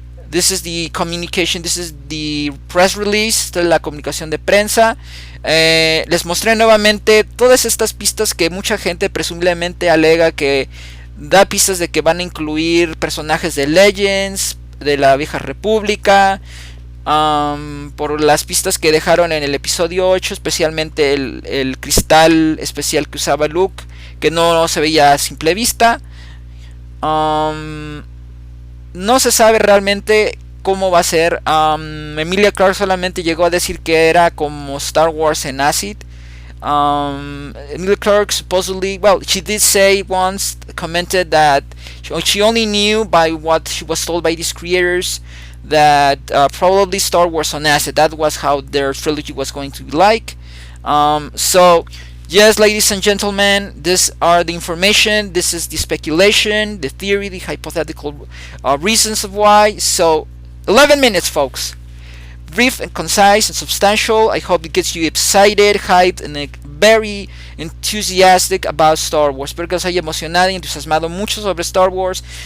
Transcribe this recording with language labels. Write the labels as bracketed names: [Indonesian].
[English] This is the communication. This is the press release. [Spanish] Esta es la comunicación de prensa. Les mostré nuevamente todas estas pistas que mucha gente presumiblemente alega que da pistas de que van a incluir personajes de Legends, de la Vieja República, por las pistas que dejaron en el episodio 8, especialmente el cristal especial que usaba Luke, que no se veía a simple vista. No se sabe realmente cómo va a ser. Emilia Clarke solamente llegó a decir que era como Star Wars en acid. [English] Emilia Clarke supposedly, well, she did say once, commented that she only knew by what she was told by these creators that probably Star Wars on acid, that was how their trilogy was going to be like. So yes, ladies and gentlemen, these are the information, this is the speculation, the theory, the hypothetical reasons of why. So 11 minutes, folks. Brief and concise and substantial. I hope it gets you excited, hyped, and very enthusiastic about Star Wars. [Spanish] Espero que os haya emocionado y entusiasmado mucho sobre Star Wars.